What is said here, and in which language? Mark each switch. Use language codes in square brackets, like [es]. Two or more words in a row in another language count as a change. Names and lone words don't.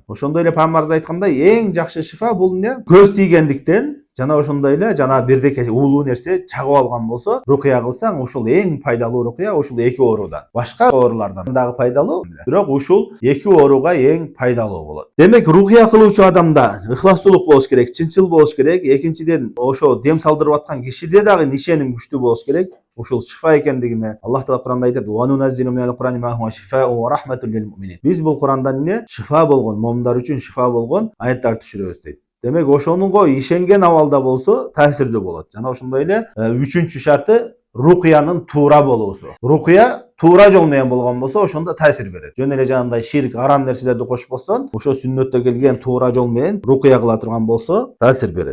[ky] Ошондой эле Пайгамбарыбыз айткандай, эң жакшы шифа бул эмне? Көз тийгендиктен жана ошондой эле жана бирдеке уулуу нерсе чагып алган болсо, рукуя кылсаң, ушул эң пайдалуу рукуя ушул эки оорудан. Башка оорулардан дагы пайдалуу, бирок ушул эки ооруга эң пайдалуу болот. Демек, рукуя кылуучу адамда ыхластуулук болуш керек, чынчыл болуш керек. Экинчиден, ошо дем салдырып аткан кишиде дагы ишеним күчтүү болуш керек. Ушул шифа экендигине Аллах Таала Куранда айтат: [ar] "وننزل من القرآن ما هو شفاء ورحمة للمؤمنين." [ky] Биз бул Курандан эмне? Шифа болгон, момундар үчүн шифа болгон аяттар түшүрөбүз дейт. Демек, ошонунго ишенген абалда болсо, таасирлүү болот. Жана ошондой эле үчүнчү шарты рукуянын туура болуусу. Рукуя туура жол менен болгон болсо, ошондо таасир берет. Жөн эле жанагындай ширк, арам нерселерди кошпостон, ошо сүннөттө келген туура жол менен рукуя кыла турган болсо, таасир берет.